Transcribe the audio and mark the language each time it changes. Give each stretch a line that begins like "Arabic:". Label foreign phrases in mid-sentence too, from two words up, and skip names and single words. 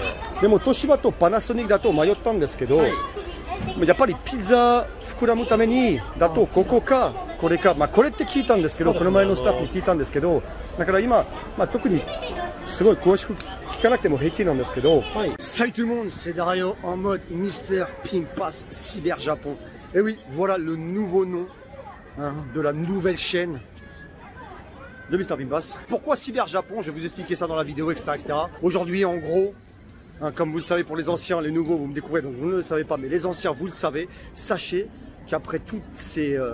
Japanese: でも東芝とパナソニックだと迷ったんですけど、はい、やっぱりピザ膨らむためにだとここかこれか、まあこれって聞いたんですけど、この前のスタッフに聞いたんですけど、だから今、まあ、特にすごい詳しく聞かなくても平気なんですけど、はい。
French: Salut tout le monde, c'est Dario en mode Mister Pimpas Cyber Japon. Et oui, voilà le nouveau nom hein, de la nouvelle chaîne de Mister Pimpas. Pourquoi Cyber Japon? Je vais vous expliquer ça dans la vidéo, etc. etc. Aujourd'hui, en gros, hein, comme vous le savez pour les anciens, les nouveaux, vous me découvrez, donc vous ne le savez pas, mais les anciens, vous le savez, sachez qu'après toutes ces...